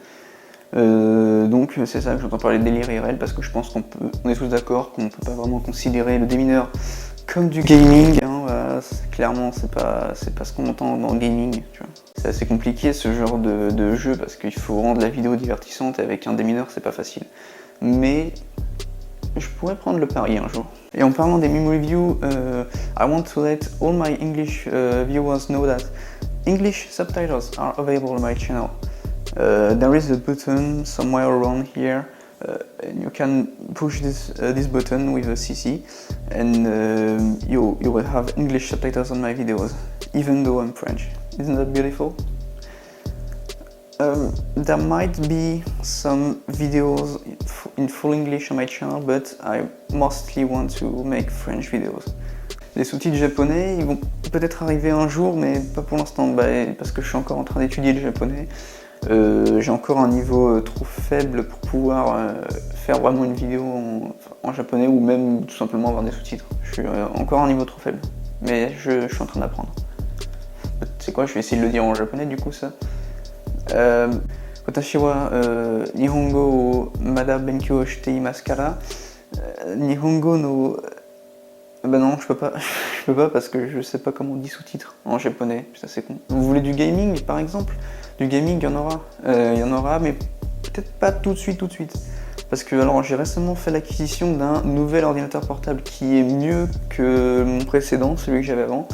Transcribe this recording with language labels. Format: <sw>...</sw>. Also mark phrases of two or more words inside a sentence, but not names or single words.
<fr>Donc c'est ça que j'entends parler de délire IRL parce que je pense qu'on est tous d'accord qu'on ne peut pas vraiment considérer le démineur comme du gaming, hein, voilà, clairement c'est pas ce qu'on entend dans le gaming, tu vois. C'est assez compliqué ce genre de jeu parce qu'il faut rendre la vidéo divertissante et avec un démineur c'est pas facile. Mais je pourrais prendre le pari un jour. Et en parlant des</fr> <en>meme reviews, I want to let all my English viewers know that English subtitles are available on my channel. There is a button somewhere around here and you can push this button with a CC and you will have English subtitles on my videos, even though I'm French. Isn't that beautiful? There might be some videos in full English on my channel, but I mostly want to make French videos.</en> <fr>Les sous-titres japonais, ils vont peut-être arriver un jour, mais pas pour l'instant, parce que je suis encore en train d'étudier le japonais. J'ai encore un niveau trop faible pour pouvoir faire vraiment une vidéo en japonais ou même tout simplement avoir des sous-titres. Je suis encore à un niveau trop faible, mais je suis en train d'apprendre. C'est quoi, je vais essayer de le dire en japonais du coup ça.</fr> <ja>私は日本語をまだ勉強していますから. 日本語の...</ja> <fr>Bah non, je peux pas parce que je sais pas comment on dit sous-titres en japonais, putain c'est con. Vous voulez du gaming par exemple? Du gaming, il y en aura, mais peut-être pas tout de suite. Parce que alors j'ai récemment fait l'acquisition d'un nouvel ordinateur portable qui est mieux que mon précédent, celui que j'avais avant.</fr>